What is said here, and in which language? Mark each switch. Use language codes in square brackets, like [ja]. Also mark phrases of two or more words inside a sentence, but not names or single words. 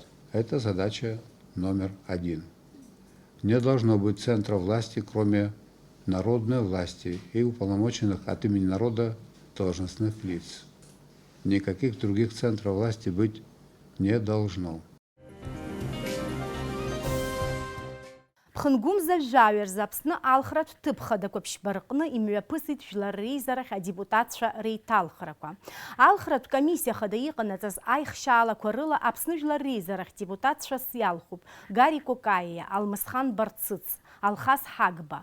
[ru] Это задача номер 1. Не должно быть центра власти, кроме народной власти и уполномоченных от имени народа должностных лиц. Никаких других центров власти быть не должно. [ab] Ԥхынгәымза жәаҩа Аԥсны алхратә ҭыԥхадақәа ԥшьба-рҟны имҩаԥысит Жәлар Реизарахь адепутатцәа реиҭалхрақәа. Алхратә комиссиа хада иҟанаҵаз аихшьаалақәа рыла Аԥсны Жәлар Реизарахь депутатцәас иалхуп Гари Кокаиа, Алмысхан Барцыц, Алхас Ҳагба.